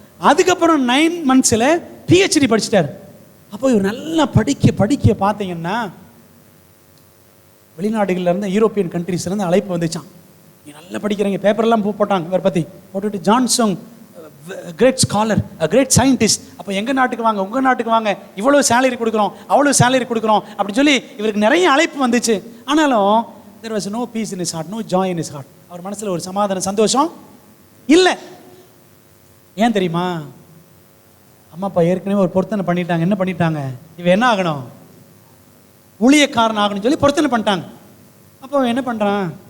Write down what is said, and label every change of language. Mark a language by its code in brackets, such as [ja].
[ta] அதுக்கப்புறம் 9 மந்த்ஸில் பிஹெச்டி படிச்சிட்டார். அப்போ இவர் நல்லா படிக்க பார்த்தீங்கன்னா வெளிநாடுகள்லேருந்து, யூரோப்பியன் கண்ட்ரீஸ்லேருந்து அழைப்பு வந்துச்சான். நீ நல்லா படிக்கிறீங்க, பேப்பர்லாம் போட்டாங்க இவரை பற்றி போட்டுட்டு, John Sangh great scholar, great scientist, அப்போ எங்கள் நாட்டுக்கு வாங்க, உங்கள் நாட்டுக்கு வாங்க, இவ்வளோ சேலரி கொடுக்குறோம், அவ்வளோ சேலரி கொடுக்குறோம் அப்படின்னு சொல்லி இவருக்கு நிறைய அழைப்பு வந்துச்சு. ஆனாலும் [en] there was no peace in his heart, no joy in his heart. [ta] அவர் மனசில் ஒரு சமாதானம், சந்தோஷம் இல்லை. ஏன் தெரியுமா? அம்மா அப்பா ஏற்கனவே ஒரு பொருத்தனை பண்ணிட்டாங்க. என்ன பண்ணிட்டாங்க? இவன் என்ன ஆகணும்? ஊழியக்காரன் ஆகணும்னு சொல்லி பொருத்தனை பண்ணிட்டாங்க. அப்போ என்ன பண்ணுறான்?